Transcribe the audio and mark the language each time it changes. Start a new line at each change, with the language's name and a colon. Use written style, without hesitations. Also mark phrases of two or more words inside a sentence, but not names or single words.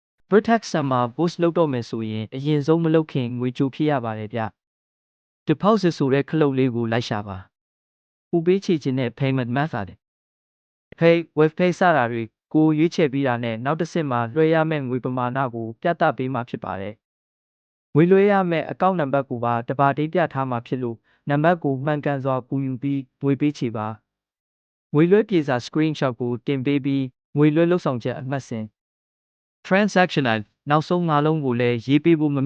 Burmese: Vertex ဆမ်မှာ post လုပ်တော့မယ်ဆိုရင်အရင်ဆုံးမလုပ်ခင်ငွေကြိုဖြစ်ရပါတယ်ဗျ။ Deposit ဆိုတဲ့ခလုတ်လေးကိုလိုက်ရှာပါ။ဦးပေးချေခြင်းနဲ့
English: payment method Pay, web pay
Burmese: စတာတွေကိုရွေးချယ်ပြီးတာနဲ့နောက်တစ်ဆင့်မှာ လွှဲရမယ့်ငွေပမာဏကိုပြသပေးမှာဖြစ်ပါတယ်။ငွေလွှဲရမယ့်အကောင့်နံပါတ်ကိုပါတစ်ပါတည်းပြထားမှာဖြစ်လို့နံပါတ်ကိုမှန်ကန်စွာကူယူပြီး ငွေပေးချေပါ။ငွေလွှဲပြေစာ screenshot ကိုတင်ပေးပြီးငွေလွှဲလုပ်ဆောင်ချက်အမှတ်စဉ်
English: Transaction ID
Burmese: နောက်ဆုံး၅လုံးကိုလည်းရေးပေးဖို့မ